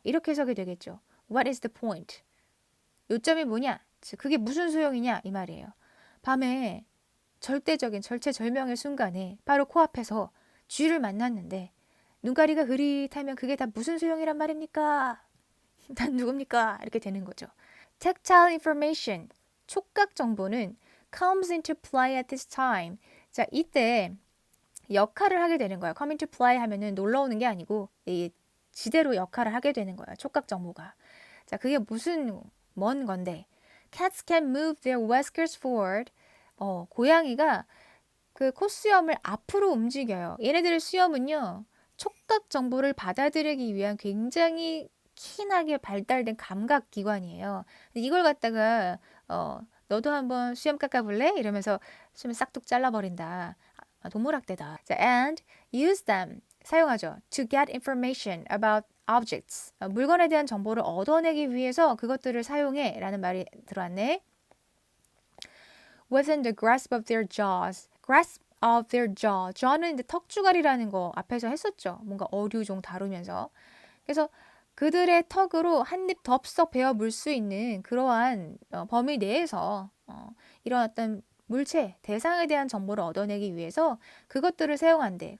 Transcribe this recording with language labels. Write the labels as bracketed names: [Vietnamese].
[Korean] 이렇게 해석이 되겠죠. [English] What is the point? [Korean] 요점이 뭐냐? 그게 무슨 소용이냐? 이 말이에요. 밤에 절대적인 절체절명의 순간에 바로 코앞에서 쥐를 만났는데 눈가리가 흐릿하면 그게 다 무슨 소용이란 말입니까? 난 누굽니까? 이렇게 되는 거죠. [English] Tactile information, [Korean] 촉각 정보는 [English] comes into play at this time. [Korean] 자, 이때 역할을 하게 되는 거예요. [English] come into play [Korean] 하면은 놀러 오는 게 아니고 이 지대로 역할을 하게 되는 거예요. 촉각 정보가. 자, 그게 무슨 뭔 건데? [English] Cats can move their whiskers forward. [Korean] 고양이가 그 콧수염을 앞으로 움직여요. 얘네들의 수염은요. 촉각 정보를 받아들이기 위한 굉장히 키나게 발달된 감각 기관이에요. 이걸 갖다가 너도 한번 수염 깎아볼래? 이러면서 수염 싹둑 잘라버린다. 동물학대다. 자, [English] and use them [Korean] 사용하죠. [English] To get information about objects [Korean] 물건에 대한 정보를 얻어내기 위해서 그것들을 사용해 라는 말이 들어왔네. [English] Within the grasp of their jaws. grasp of their jaw. [Korean] jaw는 이제 턱주갈이라는 거 앞에서 했었죠. 뭔가 어류종 다루면서. 그래서 그들의 턱으로 한 입 덥석 베어 물 수 있는 그러한 범위 내에서 이런 어떤 물체, 대상에 대한 정보를 얻어내기 위해서 그것들을 사용한대.